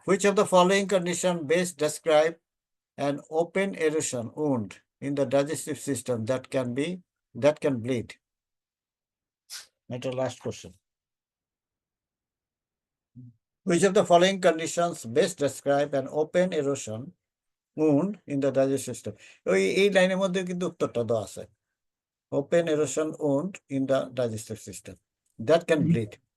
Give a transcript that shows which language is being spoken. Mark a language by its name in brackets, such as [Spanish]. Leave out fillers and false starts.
[English] Which of the following condition best describe an open erosion wound in the digestive system that can bleed? That's the last question. Which of the following conditions best describe an open erosion wound in the digestive system? [Bangla] এই লাইনের মধ্যে কিন্তু উত্তরটা দেওয়া আছে। [English] Open erosion wound in the digestive system that can bleed.